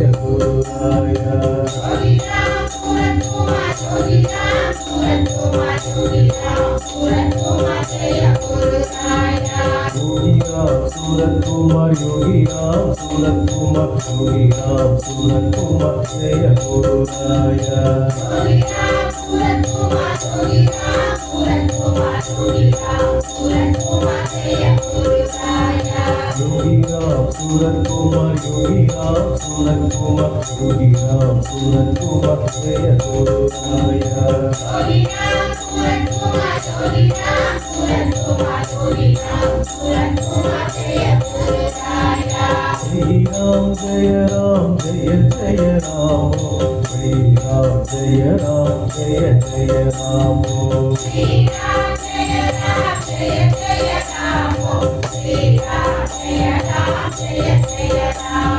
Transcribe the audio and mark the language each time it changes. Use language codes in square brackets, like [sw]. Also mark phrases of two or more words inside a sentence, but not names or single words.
[ta] குருராய யோகிராம் சூரத்குமார் யோகிராம் சூரத்குமார் யோகிராம் சூரத்குமார் ஜெய குருராய யோகிராம் சூரத்குமார் யோகிராம் சூரத்குமார் யோகிராம் சூரத்குமார் ஜெய குருராய யோகிராம் சூரத்குமார் யோகிராம் சூரத்குமார் யோகிராம் சூரத்குமார் ஜெய குருராய யோகிராம் [hi] सूरत कुमार योगी राम सूरत कुमार योगी राम सूरत कुमार जय गुरु राया योगी राम सूरत कुमार योगी राम सूरत कुमार योगी राम सूरत कुमार जय गुरु राया श्री राम जय राम जय जय राम श्री राम जय राम जय जय राम श्री राम जय राम जय जय राम श्री राम जय राम जय जय राम